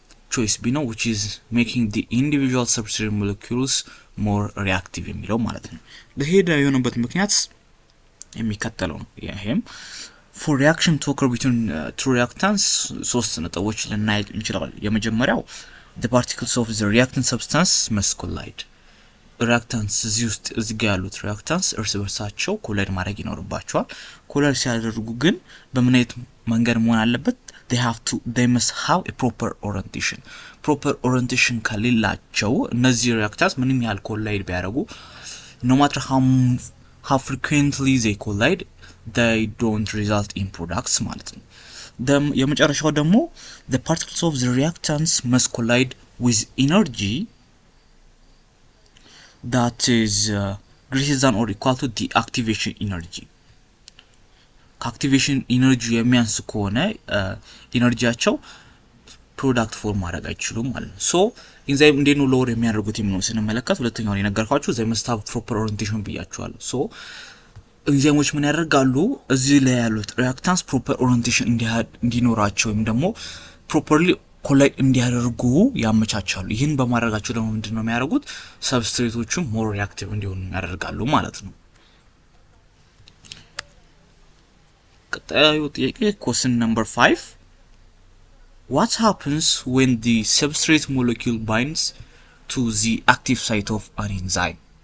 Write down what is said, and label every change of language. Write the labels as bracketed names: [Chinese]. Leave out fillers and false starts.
[English] choice B ነው, which is making the individual substrate molecules more reactive [Amharic] የሚለው ማለት ነው። ለሄዳ የሆነበት ምክንያት የሚከተለው ነው። ይሄም [English] for reaction to occur between two reactants [Amharic] ሶስት ነጥቦች ልናይ እንችላለን። የመጀመሪያው [English] the particles of the reactant substance must collide. [Amharic] reactants እዚህ ጋር ያሉት reactants እርስ በርሳቸው ኮላይድ ማድረግ ይኖርባቸዋል። ኮላይድ ሲያደርጉ ግን በምን አይነት መንገድ መሆን አለበት? [English] they must have a proper orientation. proper orientation [Amharic] ከሌላቸው እነዚህ reactants ምንም ያህል ኮላይድ ቢያደርጉ [English] no matter how frequently they collide they don't result in products [Amharic] ማለት ነው። የመጨረሻው ደግሞ [English] the particles of the reactants must collide with energy that is greater than or equal to the activation energy. [Amharic] ከአክቲቬሽን ኢነርጂ የሚያንስ ከሆነ ኢነርጂያቸው ፕሮዳክት ፎርም ማድረግ አይችሉም ማለት ነው። ሶ ኢንዛይም እንዴት ነው ሎወር የሚያደርጉት የሚለውን ስንመለከት ሁለተኛው የነገርኳችሁ [English] they must have proper orientation [Amharic] ብያችኋለሁ። ሶ ኢንዛይሞች ምን ያደርጋሉ? እዚህ ላይ ያሉት ሪአክታንስ ፕሮፐር ኦሪየንቴሽን እንዲኖራቸው ወይም ደግሞ ፕሮፐርሊ ኮላይድ እንዲያደርጉ ያመቻቻሉ። ይህን በማድረጋቸው ደግሞ ምንድነው የሚያደርጉት? [English] ሰብስትሬቶቹ ሞር ሪአክቲቭ [Amharic] እንዲሆኑ ያደርጋሉ ማለት ነው። ቀጣዩ ጥያቄ [English] question number 5 what happens when the substrate molecule binds to the active site of an enzyme?